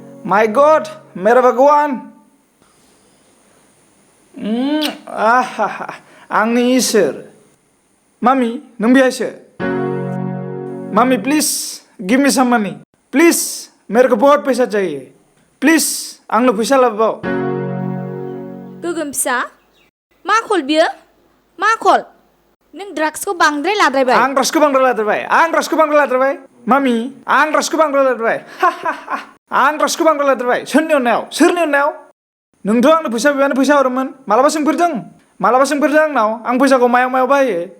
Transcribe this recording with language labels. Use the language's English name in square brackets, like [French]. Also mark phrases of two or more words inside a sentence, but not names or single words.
[English] my god [Hindi] मेरा भगवान [Bodo] आंनि इसोर मामि नों बेहायसो मामि [English] please give me some money please [Hindi] मेरे को बहुत पैसा चाहिए [Bodo] प्लीज आंनो फैसा लाबोबाव गोगोम फिसा मा कल बियो मा कल नों ड्राग्सखौ बांद्राय लाद्रायबाय आं ड्राग्सखौ बांद्राय लाद्रायबाय मामि आं ड्राग्सखौ बांद्राय लाद्रायबाय आं ड्राग्सखौ बांद्राय लाद्रायबाय सोरनि अननायाव नोंथ' आंनो फैसा बिबानो फैसा हरोमोन मालाबा सोंफेरदों आंनाव आं फैसाखौ मायाव बाहायो